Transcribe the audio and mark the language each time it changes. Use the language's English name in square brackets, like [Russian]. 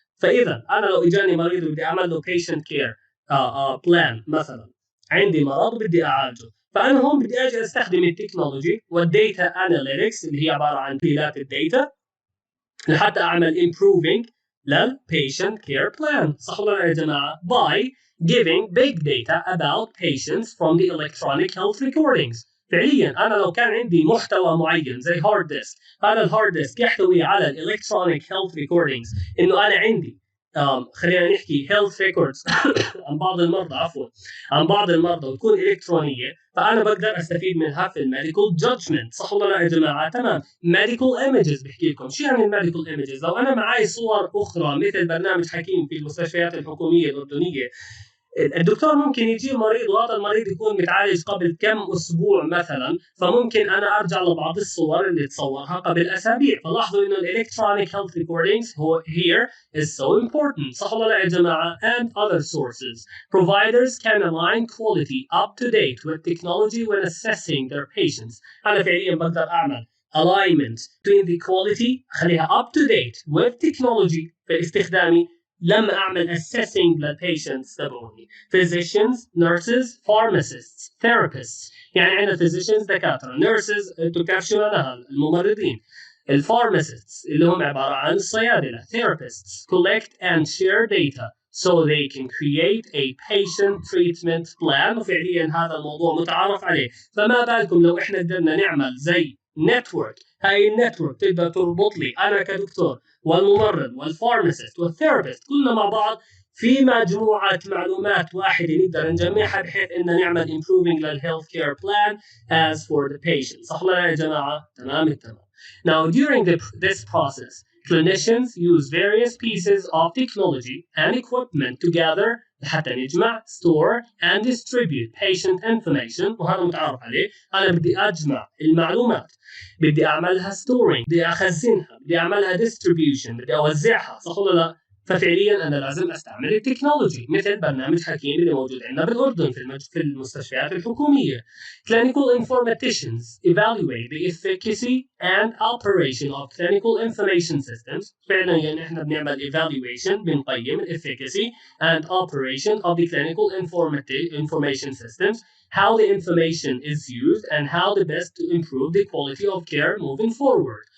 [Arabic] فاذا انا لو اجاني مريض وبدي اعمل له patient care بلان مثلا، عندي مرض وبدي اعالجه، فانا هون بدي اجي استخدم التكنولوجي والديتا اناليتكس اللي هي عباره عن تحليلات الديتا لحتى اعمل improving للpatient care plan. صح ولا لا يا جماعه؟ [English] by giving big data about patients from the electronic health recordings. [Arabic] فعليا انا لو كان عندي محتوى معين زي هارد ديسك، هذا الهارد ديسك يحتوي على الالكترونيك هيلث ريكوردينجز، انه انا عندي خلينا نحكي هيلث ريكوردز عن بعض المرضى، عن بعض المرضى وتكون الكترونيه، فانا بقدر استفيد منها في الميديكال جادجمنت. صح ولا لا يا جماعه؟ تمام. ميديكال ايمجز بحكي لكم شو يعني الميديكال ايمجز. لو انا معي صور اخرى مثل برنامج حكيم في المستشفيات الحكوميه الاردنيه، الدكتور ممكن يجي مريض وهذا المريض يكون متعالج قبل كم اسبوع مثلا، فممكن انا ارجع لبعض الصور اللي تصورها قبل اسابيع. فلاحظوا انه الالكترونيك هيلث ريكوردينجز هو [English] here is so important. [Arabic] صح ولا لا يا جماعه؟ [English] and other sources. Providers can align quality up to date with technology when assessing their patients. [Arabic] انا فعليا بقدر اعمل [English] alignment between the quality، [Arabic] خليها [English] up to date with technology [Arabic] في استخدامي لما اعمل assessing للبيشنتس تبعوني. [English] physicians, nurses, pharmacists, therapists. يعني عندنا physicians دكاتره، nurses تكاف شو معناها الممرضين، الفارماسيستس اللي هم عباره عن الصيادله، therapists collect and share data so they can create a patient treatment plan. [Arabic] وفعليا هذا الموضوع متعارف عليه. فما بالكم لو احنا قدرنا نعمل زي نتورك، هاي النتورك تقدر تربط لي انا كدكتور والممرض والفارماسيست والثيرابيست كلنا مع بعض في مجموعة معلومات واحدة نقدر نجمعها بحيث إن نعمل improving للhealth care plan [English] as for the patient. [Arabic] صح ولا لا يا جماعة؟ تمام التمام. [English] Now during this process, clinicians use various pieces of technology and equipment to gather [Arabic] لحتى نجمع [English] store and distribute patient information. [Arabic] وهذا متعارف عليه. أنا بدي أجمع المعلومات، بدي أعملها storing، بدي أخزنها، بدي أعملها distribution، بدي أوزعها. صح ولا لا؟ ففعليا أنا لازم أستعمل التكنولوجي مثل برنامج حكيم اللي موجود عندنا بالأردن في المستشفيات الحكومية. [English] Clinical informaticians evaluate the efficacy and operation of clinical information systems. [Arabic] فعلا يعني إحنا بنعمل [English] evaluation، بنقيم efficacy and operation of the clinical information systems, how the information is used and how the best to improve the quality of care moving forward.